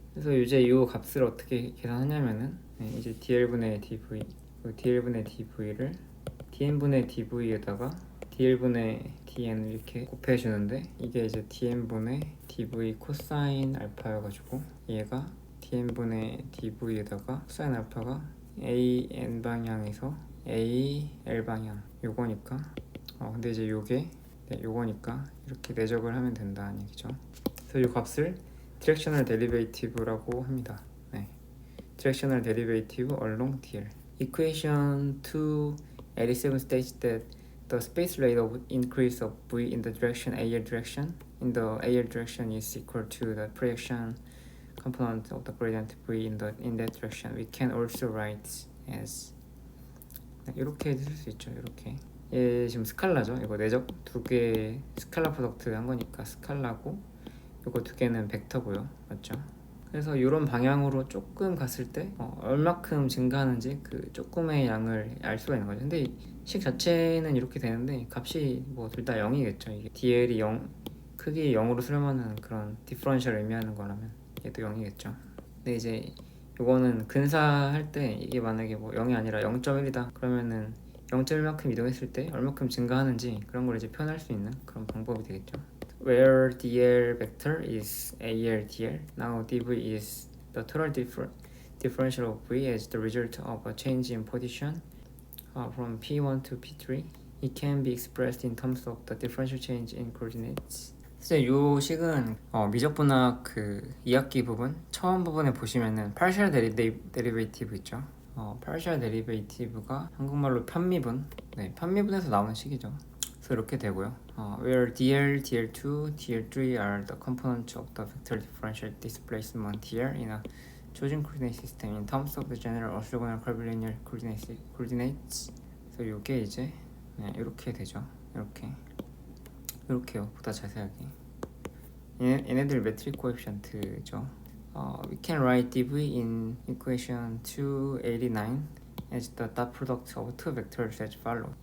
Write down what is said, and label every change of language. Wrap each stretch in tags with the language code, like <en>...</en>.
<ko>그래서 이제 이 값을 어떻게 계산하냐면은 이제 DL분의 DV를 DN분의 DV에다가 DL분의 DN을 이렇게 곱해주는데, 이게 이제 DN분의 DV 코사인 알파여가지고 얘가 DN분의 DV에다가 코사인 알파가 AN 방향에서 AL 방향 요거니까 근데 이제 요거니까 이렇게 내적을 하면 된다는 얘기죠. 그래서 이 값을 디렉셔널 데리베이티브라고 합니다. 디렉셔널 데리베이티브 along DL.</ko> <en>Equation 287 states that the space rate of increase of V in the direction AL direction is equal to the projection component of the gradient V in that direction. We can also write as</en> <ko>네, 이렇게 쓸 수 있죠. 이렇게 얘 지금 스칼라죠. 이거 내적 두 개 스칼라 프로덕트 한 거니까 스칼라고, 이거 두 개는 벡터고요. 맞죠? 그래서 이런 방향으로 조금 갔을 때 얼마큼 증가하는지 그 조금의 양을 알 수가 있는 거죠. 근데 이 식 자체는 이렇게 되는데 값이 뭐 둘 다 0이겠죠. 이게 DL이 0, 크기 0으로 쓰려면은 그런 디퍼런셜을 의미하는 거라면 얘도 0이겠죠. 근데 이제 요거는 근사할 때 이게 만약에 뭐 0이 아니라 0.1이다 그러면은 0.1만큼 이동했을 때 얼마큼 증가하는지 그런 걸 이제 표현할 수 있는 그런 방법이 되겠죠.</ko> <en>Where dl vector is AL dl, now dv is the total differential of v as the result of a change in position from p1 to p3. It can be expressed in terms of the differential change in coordinates.</en> <ko>사실 이 식은 미적분학 그 2학기 부분 처음 부분에 보시면은 partial derivative 있죠. partial derivative가 한국말로 편미분, 네, 편미분에서 나오는 식이죠. 그래서 이렇게 되고요.</ko> <en>Where dl, dl2, dl3 are the components of the vector differential displacement dl in a chosen coordinate system in terms of the general orthogonal curvilinear coordinates.</en> <ko>그래서 이게 이제 이렇게 되죠. 이렇게요. 보다 자세하게. 얘네들 매트릭 코에피션트죠.</ko> <en>We can write dv in equation 289 as the dot product of two vectors as follows.</en>